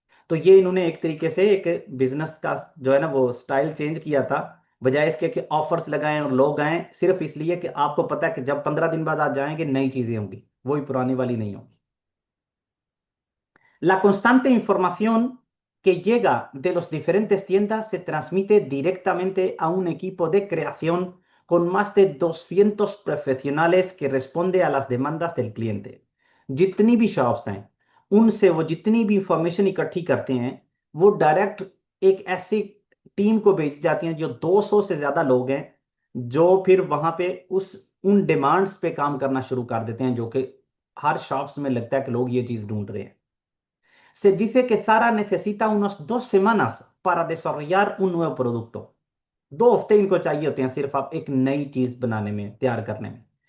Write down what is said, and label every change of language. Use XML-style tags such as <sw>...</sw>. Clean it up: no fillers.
<hi>तो ये इन्होंने एक तरीके से एक बिजनेस का जो है ना वो स्टाइल चेंज किया था, बजाय इसके कि ऑफर्स लगाएं और लोग आए सिर्फ इसलिए कि आपको पता है कि जब 15 दिन बाद आप जाएंगे नई चीजें होंगी, वही पुरानी वाली नहीं होंगी।</hi> <es>La constante información que llega de las diferentes tiendas se transmite directamente a un equipo de creación con más de 200 profesionales que responde a las demandas del cliente।</es> <hi>जितनी भी शॉप्स हैं उनसे वो जितनी भी इंफॉर्मेशन इकट्ठी करते हैं, वो डायरेक्ट एक ऐसी टीम को भेजी जाती हैं जो 200 से ज्यादा लोग हैं, जो फिर वहां पे उन डिमांड्स पे काम करना शुरू कर देते हैं, जो कि हर शॉप्स में लगता है कि लोग ये चीज ढूंढ रहे हैं।</hi> <es>Se dice que Zara necesita unas 2 semanas para desarrollar un nuevo producto।</es> <hi>2 हफ्ते इनको चाहिए होते हैं सिर्फ आप एक नई चीज बनाने में, तैयार करने में।</hi>